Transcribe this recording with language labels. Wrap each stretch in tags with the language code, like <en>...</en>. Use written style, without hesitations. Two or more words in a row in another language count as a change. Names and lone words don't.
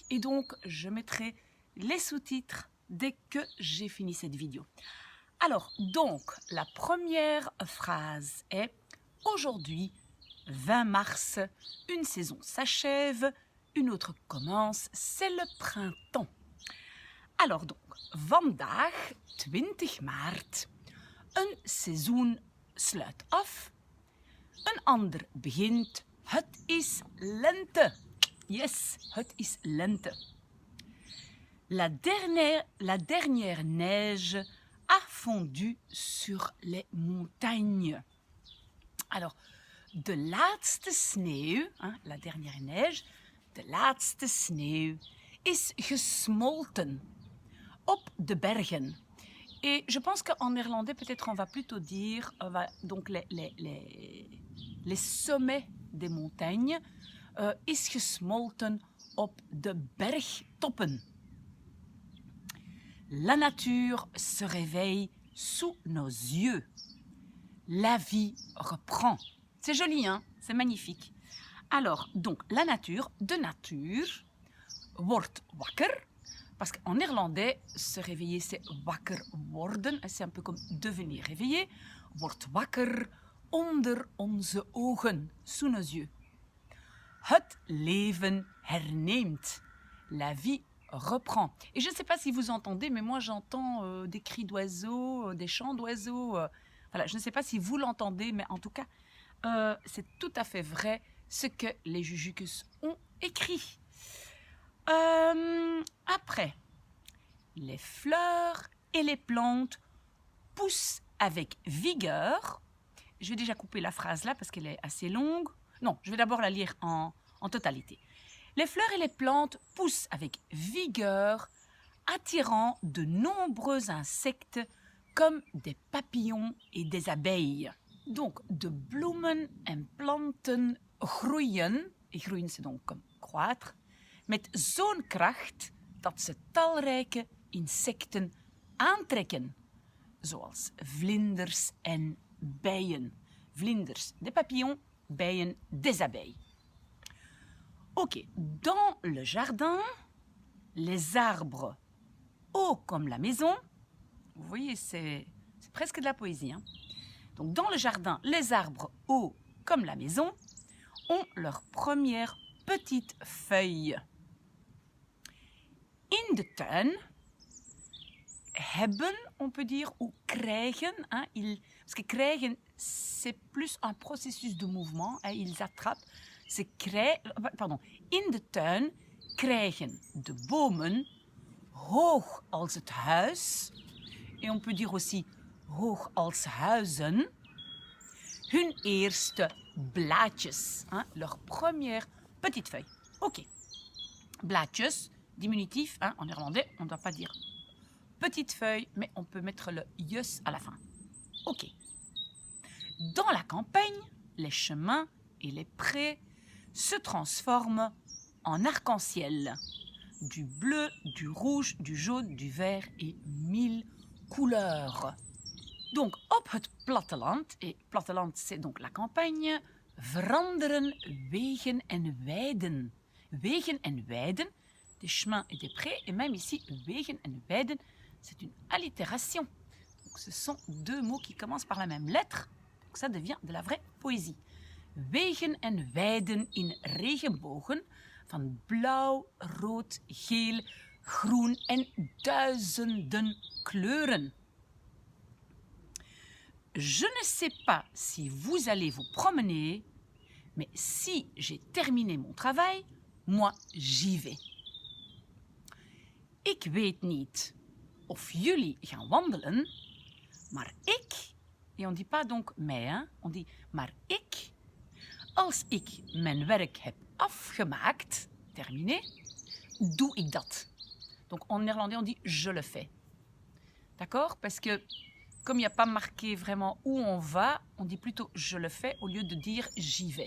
<fr>Et donc je mettrai les sous-titres dès que j'ai fini cette vidéo. Alors donc la première phrase est: aujourd'hui 20 mars, une saison s'achève, une autre commence, c'est le printemps. Alors donc,</fr> <nl>vandaag 20 maart, een seizoen sluit af, een ander begint, het is lente. Yes, het is lente.</nl> <fr>La dernière neige a fondu sur les montagnes. Alors,</fr> <nl>de laatste sneeuw,</nl> <fr>la dernière neige,</fr> <nl>de laatste sneeuw is gesmolten op de bergen.</nl> <fr>Et je pense qu'en néerlandais, peut-être on va plutôt dire donc les sommets des montagnes,</fr> <nl>is gesmolten op de bergtoppen.</nl> <fr>La nature se réveille sous nos yeux. La vie reprend. C'est joli, hein? C'est magnifique. Alors, donc, la nature, de nature,</fr> <nl>wordt wakker.</nl> <fr>Parce qu'en néerlandais, se réveiller, c'est</fr> <nl>wakker worden.</nl> <fr>C'est un peu comme devenir réveillé.</fr> <nl>Wordt wakker onder onze ogen,</nl> <fr>sous nos yeux.</fr> <nl>Het leven herneemt.</nl> <fr>La vie reprend. Et je ne sais pas si vous entendez, mais moi j'entends des cris d'oiseaux, des chants d'oiseaux. Voilà, je ne sais pas si vous l'entendez, mais en tout cas, c'est tout à fait vrai ce que les Jujukes ont écrit. Après, les fleurs et les plantes poussent avec vigueur. Je vais déjà couper la phrase là parce qu'elle est assez longue. Non, je vais d'abord la lire en totalité. Les fleurs et les plantes poussent avec vigueur, attirant de nombreux insectes comme des papillons et des abeilles. Donc,</fr> <nl>de bloemen en planten groeien,</nl> <fr>et groeien c'est donc comme croître,</fr> <nl>met zo'n kracht dat ze talrijke insecten aantrekken, zoals vlinders en bijen. Vlinders,</nl> <fr>des papillons, bijen, des abeilles. Ok, dans le jardin, les arbres hauts comme la maison, vous voyez, c'est presque de la poésie, hein? Donc dans le jardin, les arbres hauts comme la maison ont leurs premières petites feuilles.</fr> <nl>In de tuin hebben,</nl> <fr>on peut dire, ou krijgen, hein, parce que krijgen, c'est plus un processus de mouvement, hein, ils attrapent.</fr> <nl>In de tuin krijgen de bomen hoog als het huis,</nl> <fr>et on peut dire aussi</fr> <nl>hoog als huizen, hun eerste blaadjes,</nl> <fr>hein, leur première petite feuille. Ok, blaadjes, diminutif, hein, en néerlandais, on ne doit pas dire petite feuille, mais on peut mettre le jus à la fin. Ok. Dans la campagne, les chemins et les prés se transforment en arc-en-ciel. Du bleu, du rouge, du jaune, du vert et 1000 couleurs. Donc,</fr> <nl>op het platteland,</nl> <fr>et platteland c'est donc la campagne,</fr> <nl>veranderen wegen en weiden. Wegen en weiden,</nl> <fr>des chemins et des prés, et même ici,</fr> <nl>wegen en weiden,</nl> <fr>c'est une allitération. Donc, ce sont deux mots qui commencent par la même lettre, donc ça devient de la vraie poésie.</fr> <nl>Wegen en weiden in regenbogen, van blauw, rood, geel, groen en duizenden kleuren.</nl> <fr>Je ne sais pas si vous allez vous promener, mais si j'ai terminé mon travail, moi j'y vais.</fr> <nl>Ik weet niet of jullie gaan wandelen, maar ik</nl> <fr>Et on ne dit pas donc mais, hein? On dit</fr> <nl>maar ik, als ik mijn werk heb afgemaakt, terminé, doe ik dat.</nl> <fr>Donc en néerlandais, on dit je le fais. D'accord? Parce que comme il n'y a pas marqué vraiment où on va, on dit plutôt je le fais au lieu de dire j'y vais.</fr>